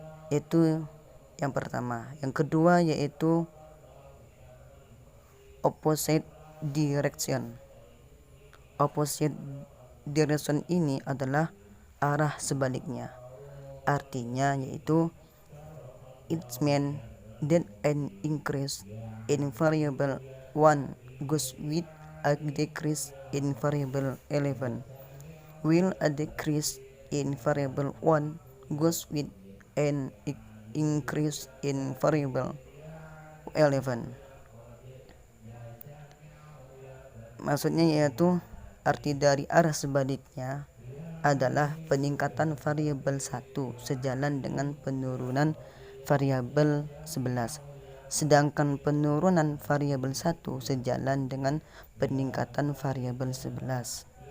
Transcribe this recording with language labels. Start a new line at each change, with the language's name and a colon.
Indonesian: Itu yang pertama. Yang kedua yaitu opposite direction. Opposite direction ini adalah arah sebaliknya. Artinya yaitu
English: it means that an increase in variable 1 goes with a decrease in variable 11, while a decrease in variable 1 goes with an increase in variable 11.
Indonesian: Maksudnya yaitu arti dari arah sebaliknya adalah peningkatan variabel 1 sejalan dengan penurunan variabel 11, sedangkan penurunan variabel 1 sejalan dengan peningkatan variabel 11.